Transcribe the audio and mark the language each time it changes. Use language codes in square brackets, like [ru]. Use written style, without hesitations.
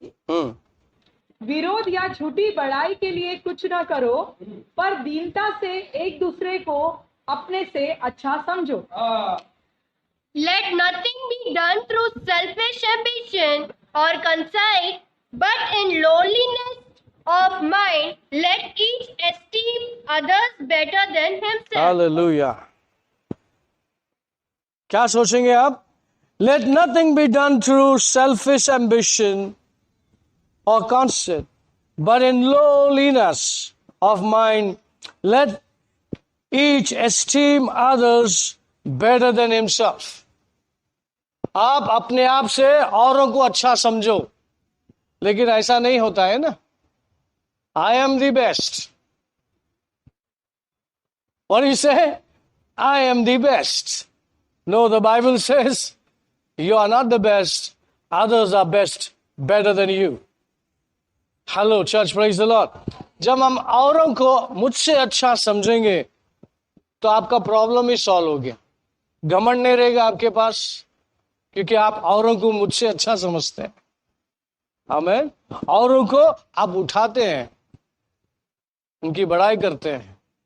[hi] विरोध या झूठी बड़ाई के लिए कुछ न करो, पर दीनता से एक दूसरे को अपने से अच्छा समझो। [en] Let nothing be done through selfish ambition or conceit, but in lowliness of mind, let each esteem others better than himself. [hi] Hallelujah. क्या सोचेंगे आप? [en] Let nothing be done through selfish ambition or conceit, but in lowliness of mind, let each esteem others better than himself. [hi] आप अपने आप से औरों को अच्छा समझो, लेकिन ऐसा नहीं होता है ना। [en] I am the best. What do you say? I am the best. No, the Bible says you are not the best. Others are best, better than you. Hello, church, praise the Lord. [hi] जब हम औरों को मुझसे अच्छा समझेंगे तो आपका problem ही solve हो गया। घमंड नहीं रहेगा आपके पास, क्योंकि आप औरों को मुझसे अच्छा समझते हैं। आमीन। औरों को आप उठाते हैं, उनकी बड़ाई करते हैं।